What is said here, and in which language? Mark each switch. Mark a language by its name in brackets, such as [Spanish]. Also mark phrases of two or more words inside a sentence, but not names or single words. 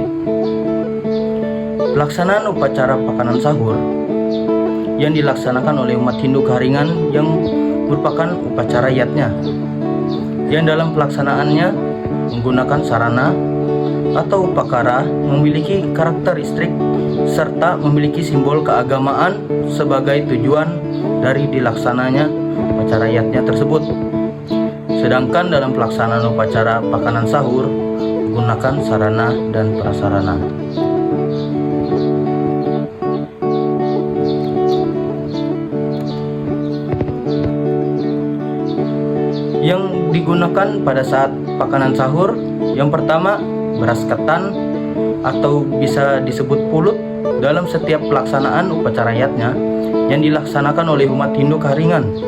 [Indonesian] Pelaksanaan upacara makanan sahur yang dilaksanakan oleh umat Hindu Keharingan yang merupakan upacara yatnya, yang dalam pelaksanaannya menggunakan sarana atau upakara memiliki karakteristik serta memiliki simbol keagamaan sebagai tujuan dari dilaksananya upacara yatnya tersebut. Sedangkan dalam pelaksanaan upacara makanan sahur menggunakan sarana dan prasarana. Yang digunakan pada saat makanan sahur, yang pertama beras ketan atau bisa disebut pulut dalam setiap pelaksanaan upacara yatnya yang dilaksanakan oleh umat Hindu Keharingan.